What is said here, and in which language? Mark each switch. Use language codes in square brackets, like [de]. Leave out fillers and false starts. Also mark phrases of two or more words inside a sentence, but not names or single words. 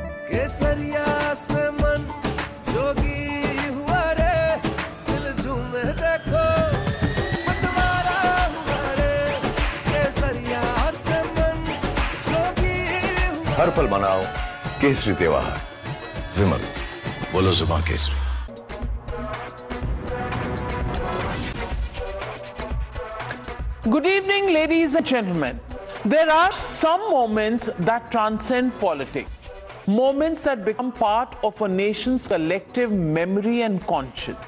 [hi] केसरिया से मन जोगी हुआ रे, दिल झूमे देखो मतवारा हुआ रे, केसरिया से मन जोगी हुआ। हर पल मनाओ केसरी त्योहार। विमल, बोलो जुबान केसरी। [en] Good evening, ladies and gentlemen. There are some moments that transcend politics. Moments that become part of a nation's collective memory and conscience.